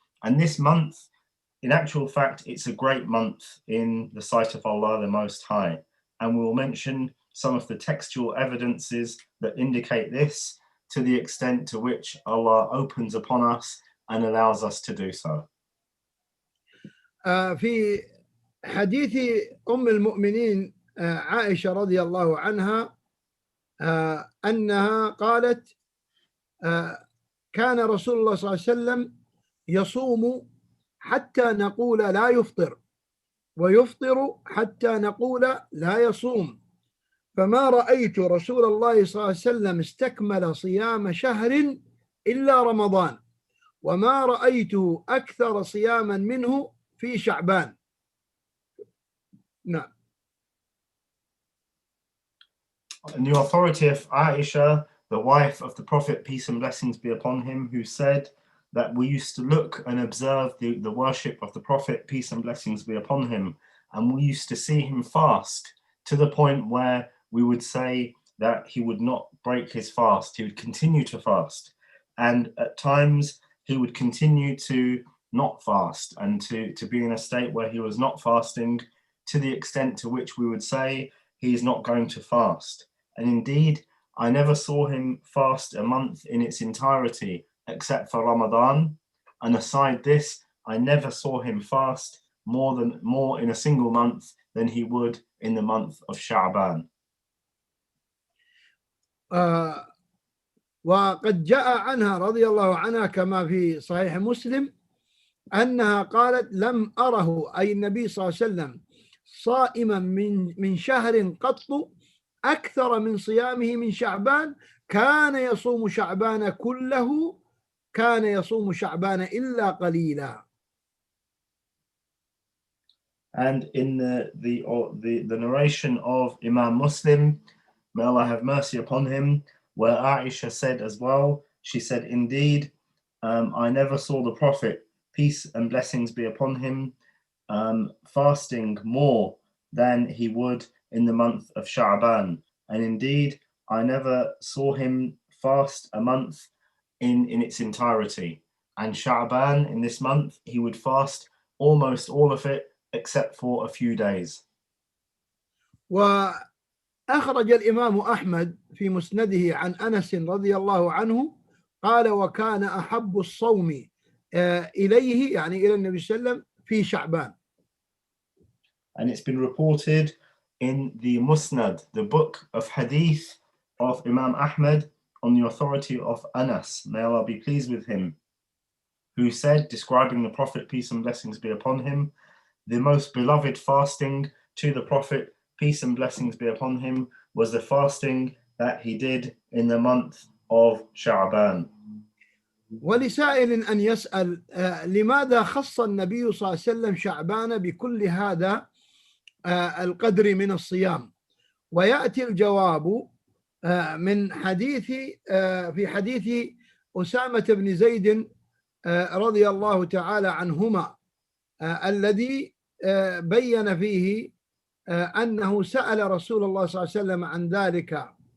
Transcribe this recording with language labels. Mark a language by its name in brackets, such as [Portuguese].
[English] And this month, in actual fact, it's a great month in the sight of Allah the Most High. And we'll mention some of the textual evidences that indicate this to the extent to which Allah opens upon us and allows us to do so. [Arabic] في حديث أم المؤمنين عائشة رضي الله عنها أنها قالت كان رسول الله صلى الله عليه وسلم يصوم حتى نقول لا يفطر، ويفطر حتى نقول لا يصوم، فما رأيت رسول الله صلى الله عليه وسلم استكمل صيام شهر إلا رمضان، وما رأيته أكثر صياما منه في شعبان. نعم. [English] And the authority of Aisha, the wife of the Prophet, peace and blessings be upon him, who said that we used to look and observe the worship of the Prophet, peace and blessings be upon him, and we used to see him fast to the point where we would say that he would not break his fast, he would continue to fast, and at times he would continue to not fast and to be in a state where he was not fasting, to the extent to which we would say he is not going to fast. And indeed, I never saw him fast a month in its entirety except for Ramadan. And aside this, I never saw him fast more in a single month than he would in the month of Shaban. [Arabic] وقد جاء عنها رضي الله عنها كما في صحيح مسلم أنها قالت لم أره أي النبي صلى الله عليه وسلم صائما من شهر قط أكثر من صيامه من شعبان، كان يصوم شعبان كله، كان يصوم شعبان إلا قليلا. [English] And in the narration of Imam Muslim, may Allah have mercy upon him, where Aisha said as well, she said, indeed, I never saw the Prophet, peace and blessings be upon him, fasting more than he would in the month of Shaban. And indeed, I never saw him fast a month in its entirety. And Shaban, in this month, he would fast almost all of it except for a few days. [Arabic] وأخرج الإمام أحمد في مسنده عن أنس رضي الله عنه قال وكان أحب الصوم إليه يعني إلى النبي صلى الله عليه وسلم في شعبان. [English] And it's been reported in the Musnad, the book of Hadith of Imam Ahmad, on the authority of Anas, may Allah be pleased with him, who said, describing the Prophet, peace and blessings be upon him, the most beloved fasting to the Prophet, peace and blessings be upon him, was the fasting that he did in the month of Shaban. [Arabic] ولسائل أن يسأل لماذا خص النبي صلى الله عليه وسلم شعبان بكل هذا القدر من الصيام؟ ويأتي الجواب من حديث في حديث أسامة بن زيد رضي الله تعالى عنهما الذي بين فيه أنه سأل رسول الله صلى الله عليه وسلم عن ذلك